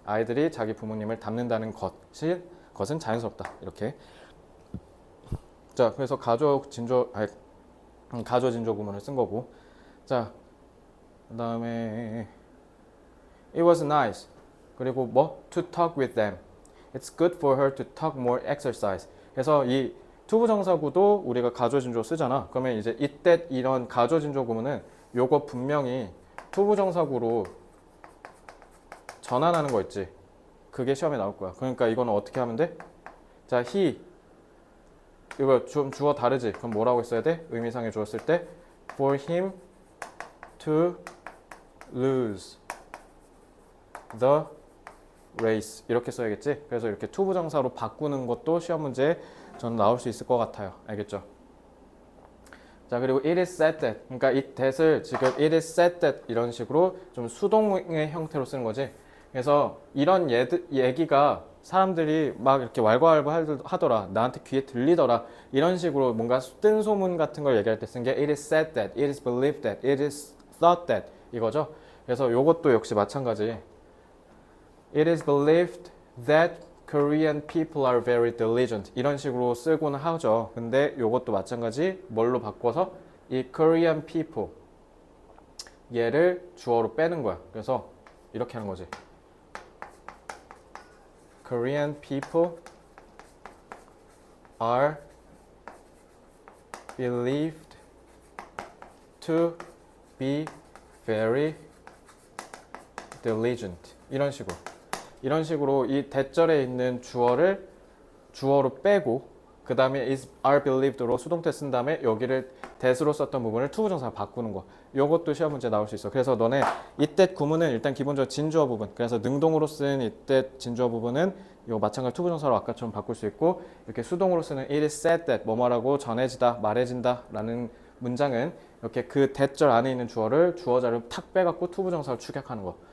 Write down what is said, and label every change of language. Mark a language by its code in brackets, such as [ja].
[ko] 아이들이 자기 부모님을 닮는다는 것은 자연스럽다. 이렇게. 자, 그래서 가주어 진주어 구문을 쓴 거고. 자, 그다음에 [en] It was nice. [ko] 그리고 뭐? [en] To talk with them. It's good for her to talk more exercise. [ko] 그래서 이 투부정사구도 우리가 가주어 진주어 쓰잖아. 그러면 이제 이때 이런 가주어 진주어 구문은 요거 분명히 투부정사구로 전환하는 거 있지. 그게 시험에 나올 거야. 그러니까 이거는 어떻게 하면 돼? 자, he 이거 좀 주어 다르지? 그럼 뭐라고 써야 돼? 의미상에 주었을 때 [en] for him to lose the race [ko] 이렇게 써야겠지? 그래서 이렇게 투부정사로 바꾸는 것도 시험 문제에 저는 나올 수 있을 것 같아요. 알겠죠? 자, 그리고 [en] it is said that. [ko] 그러니까 이 that을 지금 [en] it is said that [ko] 이런 식으로 좀 수동의 형태로 쓰는 거지. 그래서 이런 얘기가 사람들이 막 이렇게 왈가왈부 하더라. 나한테 귀에 들리더라. 이런 식으로 뭔가 뜬 소문 같은 걸 얘기할 때 쓴 게 [en] it is said that, it is believed that, it is thought that [ko] 이거죠. 그래서 이것도 역시 마찬가지. [en] It is believed that Korean people are very diligent. [ko] 이런 식으로 쓰고는 하죠. 근데 이것도 마찬가지. 뭘로 바꿔서 이 Korean people 얘를 주어로 빼는 거야. 그래서 이렇게 하는 거지. [en] Korean people are believed to be very diligent. [ko] 이런 식으로 이 대절에 있는 주어를 주어로 빼고 그 다음에 is are believed로 수동태 쓴 다음에 여기를 that으로 썼던 부분을 투부정사로 바꾸는 거. 요것도 시험 문제 나올 수 있어. 그래서 너네 이때 구문은 일단 기본적으로 진주어 부분. 그래서 능동으로 쓴 이때 진주어 부분은 요 마찬가지 투부정사로 아까처럼 바꿀 수 있고 이렇게 수동으로 쓰는 [en] it is said that [ko] 뭐뭐라고 전해지다, 말해진다 라는 문장은 이렇게 그 대절 안에 있는 주어를 주어 자리를 탁 빼갖고 투부정사로 축약하는 거.